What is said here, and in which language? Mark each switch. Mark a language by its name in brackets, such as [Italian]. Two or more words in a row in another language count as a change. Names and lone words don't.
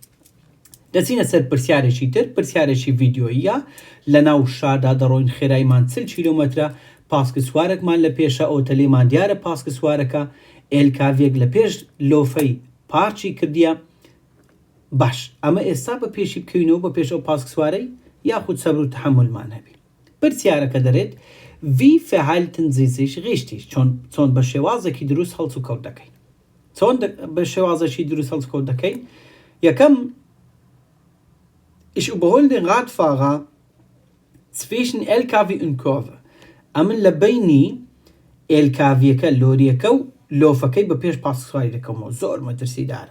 [Central Kurdish] دەچینە سەر پرسیارێکی تر پرسیارێکی ڤیدیۆیە لە ناو شاردا دەڕۆین خێرایمان 40 کیلۆمەترە پاسکە سوارێکمان لە پێشە ئۆتەلیمان دیارە پاسکە سوارەکە ئێلکاڤێک لە پێش لۆفەی پارچی کردیە باش ئەمە ئێستا بە پێشی بکەینەوە بە پێش ئەو پاسکە سوارەی یاخود سەبر و تەحەممولمان هەبی. پرسیارەکە دەرێت [German] wie verhalten Sie sich richtig [Central Kurdish] چۆن بە شێوازێکی دروست هەڵس و کەوت دەکەین چۆن بە شێوازێکی دروست هەڵس کەوت دەکەین یەکەم [German] Ich überhole den Radfahrer zwischen LKW und Kurve. [Central Kurdish] ئەمن لە بینی ئێلکاڤیەکە لۆریەکە و لۆفەکەی بە پێش پاسکسواری دەکەمەوە زۆر مەترسیدارە.